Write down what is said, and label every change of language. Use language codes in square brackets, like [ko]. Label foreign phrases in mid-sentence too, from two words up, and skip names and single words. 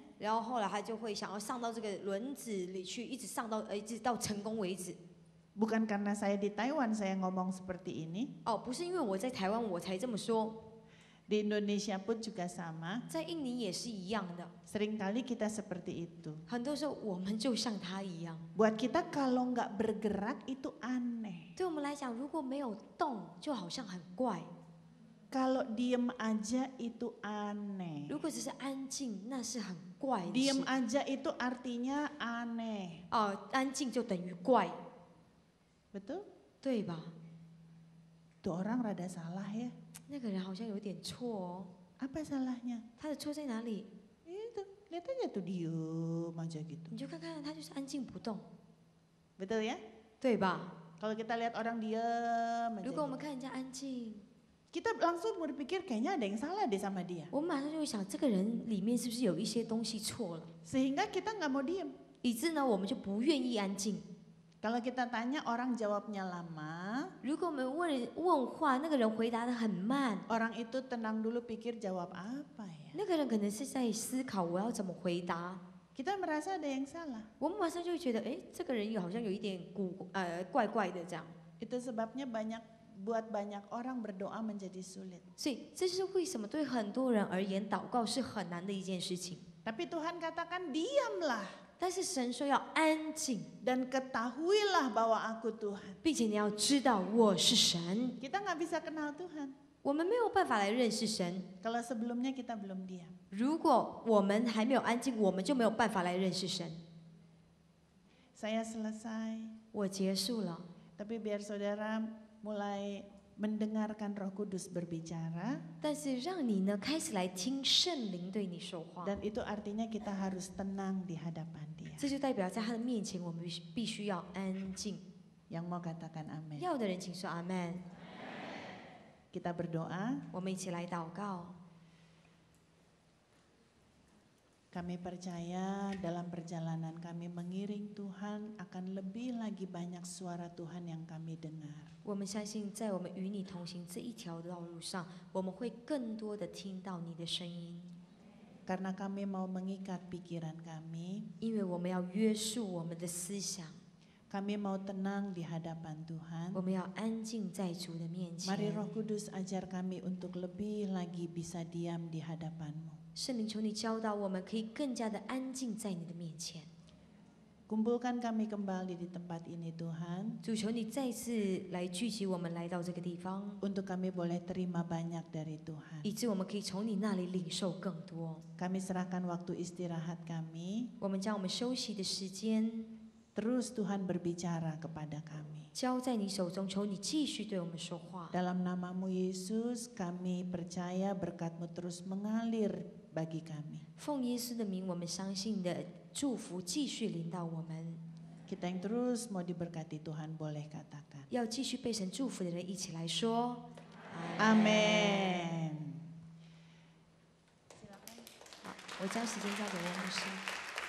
[zh] 然后后来他就会想要上到这个轮子里去，一直到成功为止。 [id] Bukan karena saya di Taiwan saya ngomong seperti ini. [zh] 哦，不是因为我在台湾我才这么说， [id] Di Indonesia pun juga sama. [zh] 在印尼也是一样的。 [id] Seringkali kita seperti itu. [zh] 很多时候我们就像他一样， [id] Buat kita kalau nggak bergerak itu aneh. [zh] 对我们来讲，如果没有动，就好像很怪； [id] Kalau diem aja itu aneh. [zh] 如果只是安静，那是很怪的 [id] Diem [zh] 事。 [id] aja itu artinya aneh. [zh] 安静就等于怪， [id] Betul? [zh] 对吧？ [id] Tuh orang rada salah ya. [zh] 那个人好像有点错哦， [id] Apa salahnya? [zh] 他的错在哪里？ [id] Itu, lihat aja tuh diem aja gitu. [zh] 你就看看他就是安静不动， [id] Betul ya? [zh] 对吧？ [id] Kalau kita lihat orang diem aja [zh] 如果我 [id] gitu. [zh] 们看人家安静， [id] Kita langsung berpikir kayaknya ada yang salah deh sama dia. [zh] 我们马上就会想，这个人里面是不是有一些东西错了？ [id] Sehingga kita nggak mau diem. [zh] 以致呢，我们就不愿意安静。 [id] Kalau kita tanya orang jawabnya lama, [zh] 如果我们问话，那个人回答的很慢， [id] orang itu tenang dulu pikir jawab apa ya. [zh] 那个人可能是在思考我要怎么回答。 [id] Kita merasa ada yang salah. [zh] 我们马上就会觉得，哎，这个人好像有一点怪怪的这样。 [id] Itu sebabnya buat banyak orang berdoa menjadi sulit. [zh] 所以这就是为什么对很多人而言，祷告是很难的一件事情。 [id] Tapi Tuhan katakan diamlah [zh] 但是神说要安静， [id] dan ketahuilah bahwa aku Tuhan. [zh] 并且你要知道我是神。 [id] Kita nggak bisa kenal Tuhan [zh] 我们没有办法来认识神， [id] kalau sebelumnya kita belum diam. [zh] 如果我们还没有安静，我们就没有办法来认识神。 [id] Saya selesai, [zh] 我结束了， [id] tapi biar saudara mulai mendengarkan Roh Kudus berbicara [zh] 但是让你呢开始来听圣灵对你说话， [id] dan itu artinya kita harus tenang di hadapan Dia. [zh] 这就代表在他的面前，我们必须要安静。 [id] Yang mau katakan amin. [zh] 要的人请说阿门。 [id] Kita berdoa, [zh] 我们一起来祷告。 [id] kami percaya dalam perjalanan kami mengiring Tuhan akan lebih lagi banyak suara Tuhan yang kami dengar. [zh] 我们相信，在我们与你同行这一条道路上，我们会更多的听到你的声音， [id] Karena kami mau mengikat pikiran kami, [zh] 因为我们要约束我们的思想， [id] kami mau tenang di hadapan Tuhan. [zh] 我们要安静在主的面 [id] Mari [zh] 前。 [id] Roh Kudus ajar kami untuk lebih lagi bisa diam di hadapan-Mu. [zh] 圣灵，求你教导我们，可以更加的安静在你的面前。 [id] Kumpulkan kami kembali di tempat ini Tuhan, [zh] 主，求你再次来聚集我们来到这个地方， [id] untuk kami boleh terima banyak dari Tuhan. [zh] 以致我们可以从你那里领受更多。 [id] Kami serahkan waktu istirahat kami, [zh] 我们将我们休息的时间 [id] terus Tuhan berbicara kepada kami. [zh] 交在你手中，求你继续对我们说话。 [id] Dalam nama-Mu Yesus, kami percaya berkat-Mu terus mengalir bagi kami. [zh] 奉耶稣的名，我们相信你的祝福继续临到我们。 [id] Kita yang terus mau diberkati Tuhan boleh katakan. [zh] 要继续被神祝福的人一起来说。 [id] Amin. [zh] 好，我将时间交给魏牧师。